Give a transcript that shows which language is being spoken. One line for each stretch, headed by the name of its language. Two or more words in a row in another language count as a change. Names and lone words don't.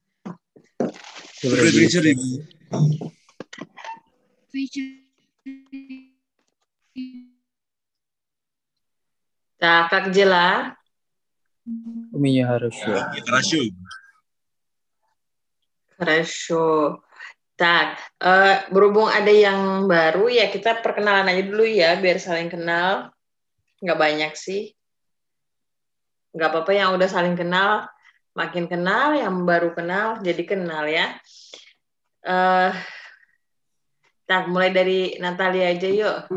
Russian: Добрый вечер, Ibu. Так, как дела? У меня хорошо. Хорошо, Ibu. Хорошо.
Indonesian: Tak, berhubung ada yang baru ya kita perkenalan aja dulu ya biar saling kenal. Nggak banyak sih. Nggak apa-apa yang udah saling kenal, makin kenal, yang baru kenal jadi kenal ya. Tak, mulai dari Natalia aja yuk.